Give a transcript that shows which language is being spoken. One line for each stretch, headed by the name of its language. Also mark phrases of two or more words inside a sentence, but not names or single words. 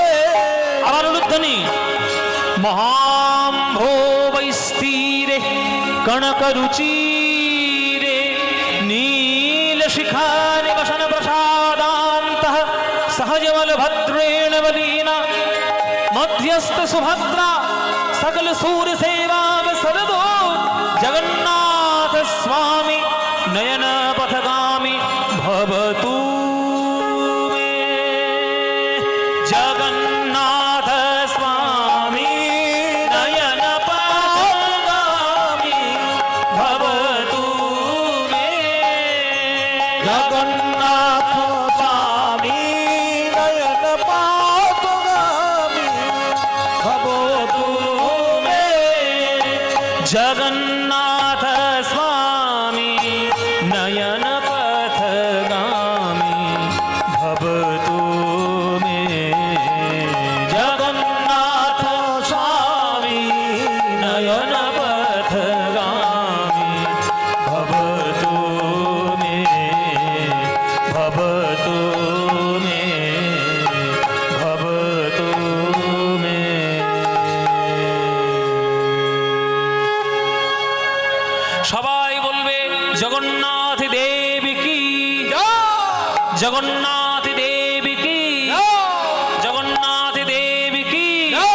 Sanskrit: আবার উলুধ্বনি। মহাম্ভো বৈস্তিরে কনকরুচিরে নীলশিখা নিবসন প্রসাদান্তঃ সহজবল ভদ্রেণ বলীনা মধ্যস্থ সুভদ্রা সকল सूर सेवा सरदो। जगन्नाथ स्वामी नयन पथगामी भवतु मे। जगन्नाथ स्वामी नयन पथगामी भवतु मे। জগন্নাথ স্বামী নয়ন পথগামী ভবতু মে। जगन्नाथ स्वामी नयन पथगामी भवतु मे। जगन्नाथ स्वामी नयन पथगामी भवतु मे। भवतु मे। भवतु मे।
Bangla: সবাই বলবে জগন্নাথ দেবী কি, জগন্নাথ দেবী কি, জগন্নাথ দেবী কি।